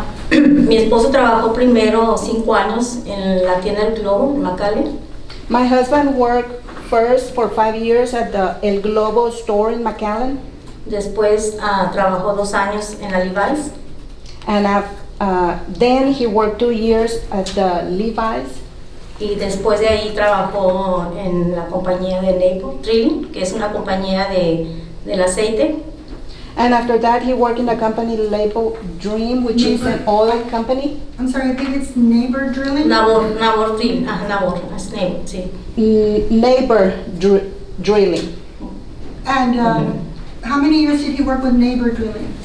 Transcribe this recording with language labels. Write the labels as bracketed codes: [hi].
[es] Mi esposo trabajó primero 5 años en la tienda del Globo, en McAllen. [en] My husband worked first for 5 years at the El Globo store in McAllen. [es] Después trabajó 2 años en la Levi's. [en] And then he worked 2 years at the Levi's. [es] Y después de ahí trabajó en la compañía de Naples Drilling, que es una compañía del aceite. [en] And after that, he worked in a company labeled Dream, which is an oil company. I'm sorry, I think it's Neighbor Drilling? [es] Nabor Drilling, Nabor, es Nabor, sí. [en] Neighbor Drilling. And how many years did he work with Neighbor Drilling?